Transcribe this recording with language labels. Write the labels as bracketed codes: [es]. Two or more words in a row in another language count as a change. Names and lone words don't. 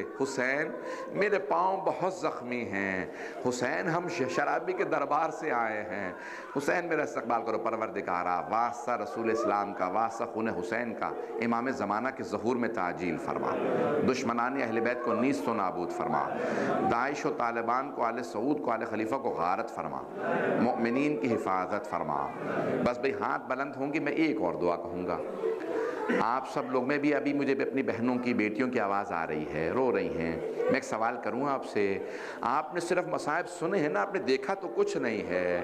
[ur] حسین میرے پاؤں بہت زخمی ہیں. حسین ہم شرابی کے دربار سے آئے ہیں. حسین میرا استقبال کرو. پروردگارا واسطہ رسول اسلام کا, واسطہ خون حسین کا, امام زمانہ کے ظہور میں تعجیل فرما. دشمنان اہل بیت کو نیست و نابود فرما. داعش و طالبان کو, آل سعود کو, آل خلیفہ کو غارت فرما. مؤمنین کی حفاظت فرما. بس بھئی ہاتھ بلند ہوں گی. میں ایک اور دعا کہوں گا. آپ سب لوگ میں بھی ابھی مجھے بھی اپنی بہنوں کی بیٹیوں کی آواز آ رہی ہے, رو رہی ہیں. میں ایک سوال کروں آپ سے, آپ نے صرف مصائب سنے ہیں نا, آپ نے دیکھا تو کچھ نہیں ہے.